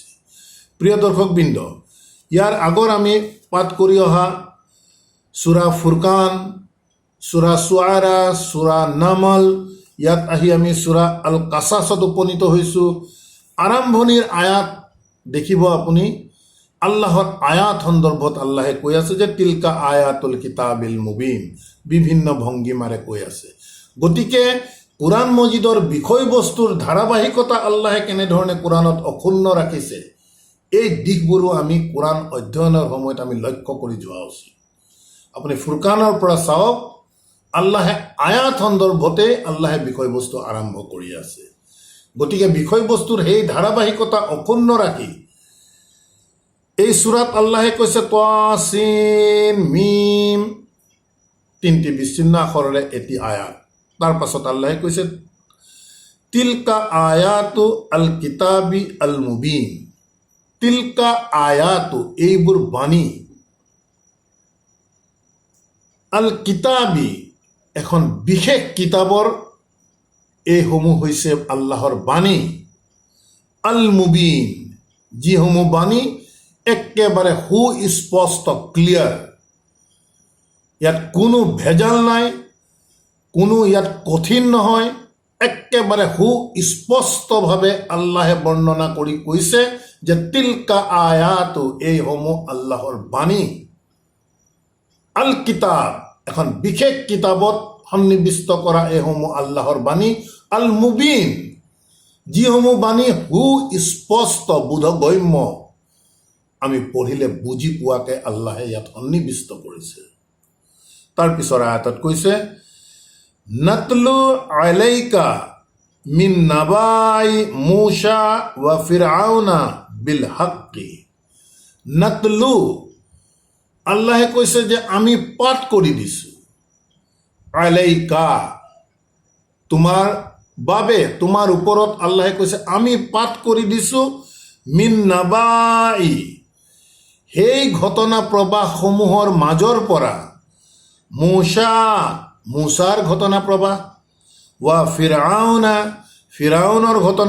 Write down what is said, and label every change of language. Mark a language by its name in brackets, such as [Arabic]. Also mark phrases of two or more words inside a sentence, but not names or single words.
[Assamese] প্ৰিয় দৰ্শকবৃন্দ, ইয়াৰ আগৰ আমি পাঠ কৰি অহা সূৰা ফুৰকান, সূৰা শুআৰা, সূৰা নামল, ইয়াত আহি আমি সূৰা আল কাছাছত উপনীত হৈছোঁ। আৰম্ভণিৰ আয়াত দেখিব আপুনি, আল্লাহৰ আয়াত সন্দৰ্ভত আল্লাহে কৈ আছে যে [Arabic] تلك آيات الكتاب المبين, [Assamese] বিভিন্ন ভংগীমাৰে কৈ আছে। গতিকে কোৰাণ মজিদৰ বিষয়বস্তুৰ ধাৰাবাহিকতা আল্লাহে কেনেধৰণে কোৰাণত অক্ষুণ্ণ ৰাখিছে, এই দিশবোৰো আমি কোৰাণ অধ্যয়নৰ সময়ত আমি লক্ষ্য কৰি যোৱা উচিত। আপুনি ফুৰকানৰ পৰা চাওক, আল্লাহে আয়াত সন্দৰ্ভতে আল্লাহে বিষয়বস্তু আৰম্ভ কৰি আছে। গতিকে বিষয়বস্তুৰ সেই ধাৰাবাহিকতা অক্ষুণ্ণ ৰাখি এই সূৰাত আল্লাহে কৈছে [Arabic] طسم, [Assamese] 3টি বিচ্ছিন্ন আখৰেৰে এটি আয়াত। তাৰ পাছত আল্লাহে কৈছে [Arabic] تلك آيات الكتاب المبين. تلك آيات, [Assamese] এইবোৰ বাণী, [Arabic] الكتاب, [Assamese] এখন বিশেষ কিতাপৰ এইসমূহ হৈছে আল্লাহৰ বাণী। [Arabic] المبين, [Assamese] যিসমূহ বাণী একেবাৰে সুস্পষ্ট, ক্লিয়াৰ, ইয়াত কোনো ভেজাল নাই, কোনো ইয়াত কঠিন নহয়, একেবাৰে সুস্পষ্টভাৱে আল্লাহে বৰ্ণনা কৰি কৈছে যে [Arabic] تلك آيات, [Assamese] এইসমূহ আল্লাহৰ বাণী। [Arabic] الكتاب, [Assamese] এখন বিশেষ কিতাপত সন্নিৱিষ্ট কৰা এইসমূহ আল্লাহৰ বাণী। [Arabic] المبين, [Assamese] যিসমূহ বাণী সুস্পষ্ট, বোধগম্য, আমি পঢ়িলে বুজি পোৱাকে আল্লাহে ইয়াত সন্নিৱিষ্ট কৰিছে। তাৰ পিছৰ আয়াতত কৈছে [Arabic] نتلو عليك من نبإ موسى وفرعون بالحق. [Assamese] নাতলু, আল্লাহে কৈছে যে আমি পাঠ কৰি দিছোঁ। আলাইকা, তোমাৰ বাবে, তোমাৰ ওপৰত আল্লাহে কৈছে আমি পাঠ কৰি দিছোঁ। [Arabic] من نبإ, [Assamese] সেই ঘটনা প্ৰবাহসমূহৰ মাজৰ পৰা, মূসাৰ ঘটনা প্ৰবাহ, [Arabic] وفرعون, [Assamese] ফিৰাউনৰ ঘটনা